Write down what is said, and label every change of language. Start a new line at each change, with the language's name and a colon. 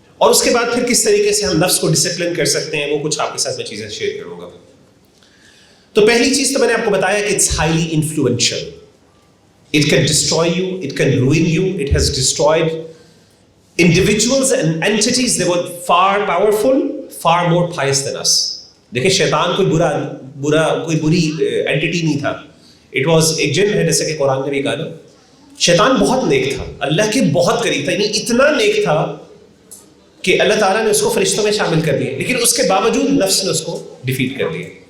Urdu: اور اس کے بعد پھر کس طریقے سے ہم نفس کو ڈسپلن کر سکتے ہیں وہ کچھ آپ کے ساتھ میں چیزیں شیئر کروں گا. تو پہلی چیز تو میں نے آپ کو بتایا کہ
English: It's highly influential. It can destroy you, it can ruin you. It has destroyed individuals and entities. They were far powerful, far more pious than us.
Urdu: دیکھیں شیطان کوئی کوئی بری اینٹیٹی نہیں تھا. اٹ واز ایک جن ہے، جیسے کہ قرآن نے بھی کہا نا. شیطان بہت نیک تھا، اللہ کے بہت قریب تھا، یعنی اتنا نیک تھا کہ اللہ تعالیٰ نے اس کو فرشتوں میں شامل کر دیا، لیکن اس کے باوجود نفس نے اس کو ڈیفیٹ کر دیا.